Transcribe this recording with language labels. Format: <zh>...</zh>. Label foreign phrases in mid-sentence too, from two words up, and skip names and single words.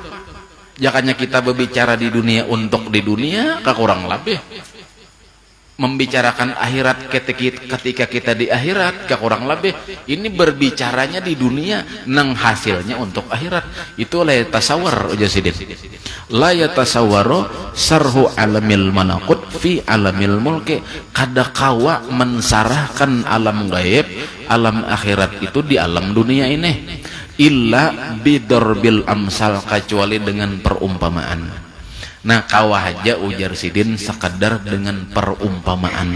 <id>Jangannya kita berbicara di dunia untuk di dunia, kurang lebih membicarakan akhirat ketika kita di akhirat, kurang lebih ini berbicaranya di dunia nang hasilnya untuk akhirat.</id> <ar>Itu لا يتصور</ar> <bjn>ujar Sidin,</bjn> <ar>لا يتصور شرح عالم الملكوت في عالم الملك,</ar> <bjn>kada kawa mensarahkan alam gaib, alam akhirat itu di alam dunia ini,</bjn> <ar>إلا بضرب الأمثال,</ar> <id>kecuali dengan perumpamaan.</id> <bjn>Nah kawah aja ujar Sidin sekedar dengan perumpamaan.</bjn>